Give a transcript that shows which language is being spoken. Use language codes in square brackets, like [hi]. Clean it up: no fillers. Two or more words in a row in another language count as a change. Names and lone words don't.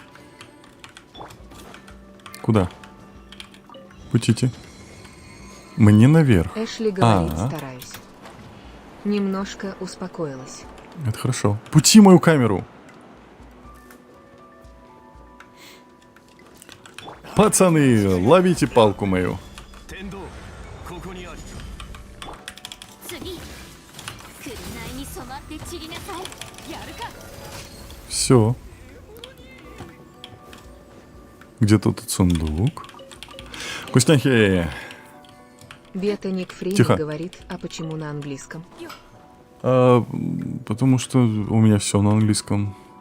[ru] Куда? Путите. Мне наверх. Эшли говорит, А. стараюсь. Немножко успокоилась. Это хорошо. Пути мою камеру. Пацаны, ловите палку мою. [ja] 天道ここにあり次紅に染まって散りなさいやるか [ru] Все. Где-то тут сундук. Вкусняхи. Бета Ник Фрейм Тихо. говорит, а почему на английском? Потому что у меня все на английском.